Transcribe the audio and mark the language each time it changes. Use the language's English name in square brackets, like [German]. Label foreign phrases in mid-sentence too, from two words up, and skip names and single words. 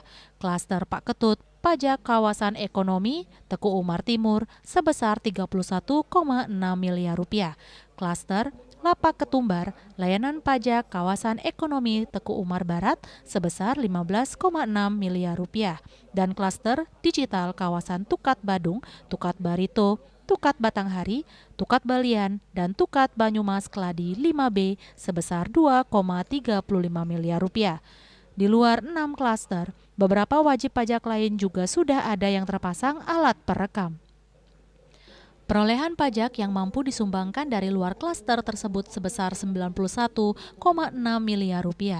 [Indonesian] Klaster Pak Ketut pajak kawasan ekonomi Teku Umar Timur sebesar 31,6 miliar rupiah. Klaster Lapak Ketumbar layanan pajak kawasan ekonomi Teku Umar Barat sebesar 15,6 miliar rupiah. Dan klaster digital kawasan Tukat Badung, Tukat Barito, Tukat Batanghari, Tukat Balian, dan Tukat Banyumas Keladi 5B sebesar 2,35 miliar rupiah. Di luar 6 klaster, beberapa wajib pajak lain juga sudah ada yang terpasang alat perekam. Perolehan pajak yang mampu disumbangkan dari luar klaster tersebut sebesar 91,6 miliar rupiah.